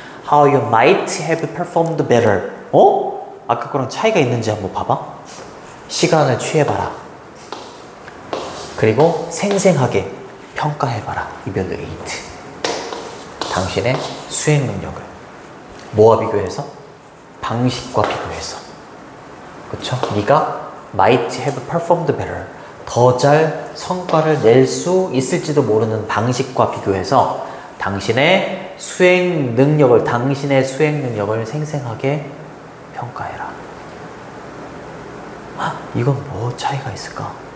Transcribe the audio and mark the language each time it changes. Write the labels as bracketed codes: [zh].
[en] How you might have performed better. [ko] 아까 거랑 차이가 있는지 한번 봐봐. 시간을 취해봐라. 그리고 생생하게 평가해봐라. [en] evaluate. [ko] 당신의 수행 능력을 뭐와 비교해서? 방식과 비교해서. 그쵸? [en] 네가 might have performed better. [ko] 더 잘 성과를 낼 수 있을지도 모르는 방식과 비교해서 당신의 수행 능력을 생생하게 평가해라. 이건 뭐 차이가 있을까?